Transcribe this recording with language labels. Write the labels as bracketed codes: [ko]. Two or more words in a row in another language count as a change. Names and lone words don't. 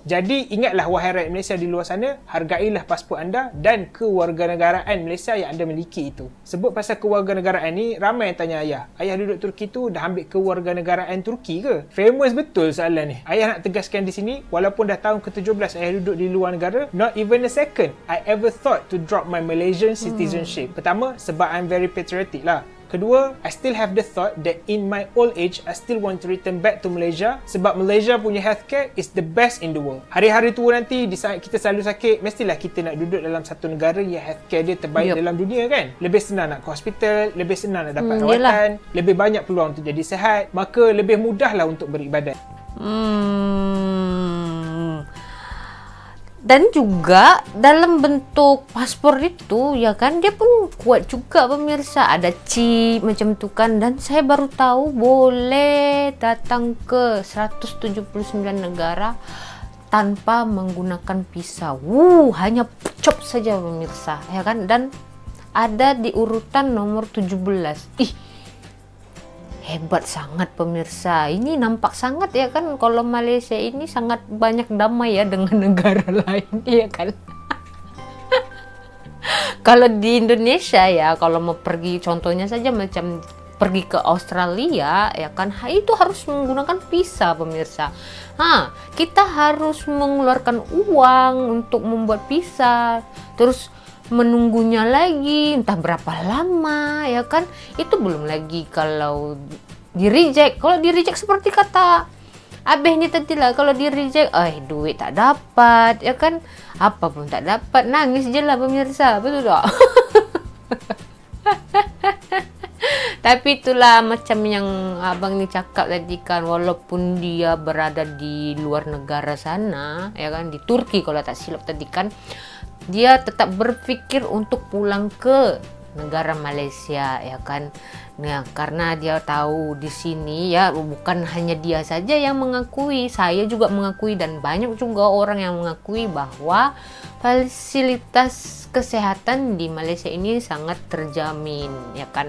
[ms] Jadi ingatlah wahai rakyat Malaysia di luar sana, hargailah pasport anda dan kewarganegaraan Malaysia yang anda miliki itu. Sebut pasal kewarganegaraan ni, ramai yang tanya ayah, ayah duduk Turki tu dah ambil kewarganegaraan Turki ke? Famous betul soalan ni. Ayah nak tegaskan di sini, walaupun dah tahun ke-17 ayah duduk di luar negara, [en] not even a second I ever thought to drop my Malaysian citizenship. [ms] Pertama, sebab [en] I'm very patriotic [ms] lah. Kedua, [en] I still have the thought that in my old age, I still want to return back to Malaysia [ms] sebab Malaysia punya [en] healthcare is the best in the world. [ms] Hari-hari tua nanti, di saat kita selalu sakit, mestilah kita nak duduk dalam satu negara yang healthcare dia terbaik dalam dunia kan? Lebih senang nak ke hospital, lebih senang nak dapat rawatan, lebih banyak peluang untuk jadi sihat, maka lebih mudahlah untuk beribadat. [id] Dan juga dalam bentuk paspor itu ya kan, dia pun kuat juga pemirsa, ada chip [ms] macam tu kan. [id] Dan saya baru tahu boleh datang ke 179 negara tanpa menggunakan pisau. Hanya chop saja pemirsa, ya kan? Dan ada di urutan nomor 17. Ih, hebat sangat pemirsa. Ini nampak sangat ya kan, kalau Malaysia ini sangat banyak damai ya dengan negara lain, ya kan? Kalau di Indonesia ya, kalau mau pergi contohnya saja macam pergi ke Australia ya kan, itu harus menggunakan visa pemirsa. Kita harus mengeluarkan uang untuk membuat visa, terus menunggunya lagi entah berapa lama ya kan. Itu belum lagi kalau di reject. [ms] Kalau di reject seperti kata Abeh ini tadi lah, kalau di reject, duit tak dapat ya kan, apapun tak dapat, nangis je lah pemirsa, betul tak? Tapi itulah macam yang abang ni cakap tadi kan, walaupun dia berada di luar negara sana ya kan, di Turki kalau tak silap tadi kan, dia tetap berpikir untuk pulang ke negara Malaysia ya kan. [id] Nah, karena dia tahu di sini ya bukan hanya dia saja yang mengakui, saya juga mengakui dan banyak juga orang yang mengakui bahwa fasilitas kesehatan di Malaysia ini sangat terjamin ya kan.